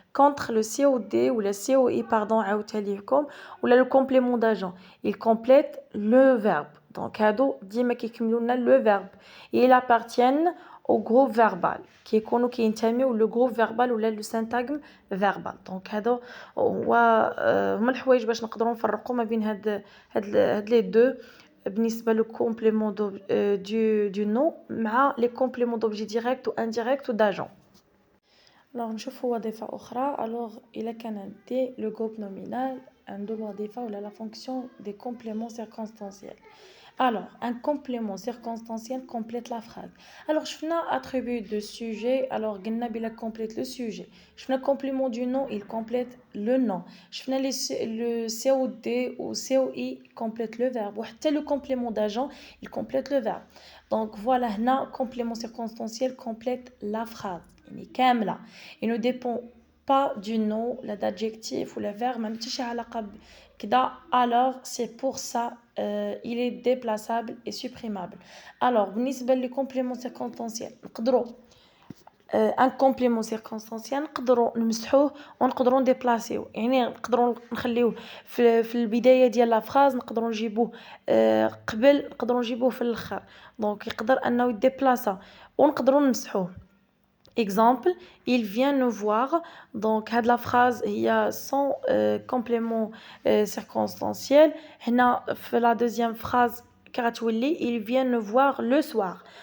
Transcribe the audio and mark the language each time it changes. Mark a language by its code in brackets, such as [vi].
[fr] Contre le COD ou le COI, pardon, ou le complément d'agent. Il complète le verbe. Donc, le verbe. Et ils appartiennent au groupe verbal. Qui est connu qui est ou le groupe verbal ou le syntagme verbal. [ar] Donc, هذا هما الحوايج باش نقدروا نفرقوا ما بين هاد [fr] les deux. بالنسبة le complément du nom مع les compléments d'objet direct ou indirect ou d'agent. [ar] Alors نشوفوا وظيفة أخرى. [fr] Alors [ar] إلا كان عندي [fr] le groupe nominal [ar] عنده الوظيفة ولا [fr] la fonction des compléments circonstanciels. Alors un complément circonstanciel complète la phrase. Alors شفنا attribut de sujet. Alors [ar] قلنا بلا [fr] complète le sujet. شفنا complément du nom il complète le nom. شفنا le COD ou COI complète le verbe. وحتى le complément d'agent il complète le verbe. Donc voilà هنا complément circonstanciel complète la phrase. [ar] يعني كاملة. [fr] Il ne dépend pas du nom, l'adjectif ou le verbe, [ar] ما متيش علاقة كدا. [fr] Alors c'est pour ça il est déplaçable et supprimable. [ar] Alors بالنسبة لي complément circonstanciel نقدروا un complément circonstanciel نقدروا نمسحوه ونقدروا نديبلاسيوه. يعني نقدروا نخليوه في البداية ديال لا فراز نقدروا نجيبوه قبل نقدروا نجيبوه في الاخر. دونك يقدر انه يديبلاسا ونقدروا نمسحوه. [fr] Exemple, il vient nous voir. Donc, la phrase, il y a son complément circonstanciel. La deuxième phrase, il vient nous voir le soir.